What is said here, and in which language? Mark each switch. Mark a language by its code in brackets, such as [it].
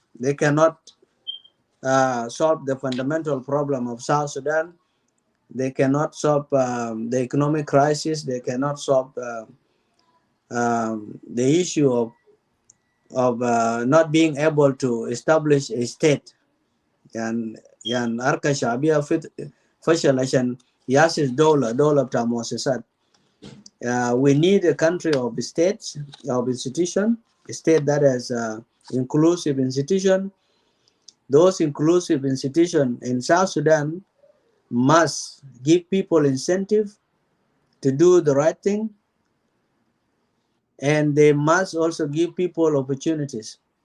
[en] They cannot solve the fundamental problem of South Sudan. They cannot solve the economic crisis. They cannot solve the issue of not being able to establish a state. [ar] And أركان شعبية فشل عشان يأسس دولة بتاع مؤسسات. [en] We need a country of states, of institution, a state that has inclusive institution. Those inclusive institutions in South Sudan must give people incentive to do the right thing, and they must also give people opportunities.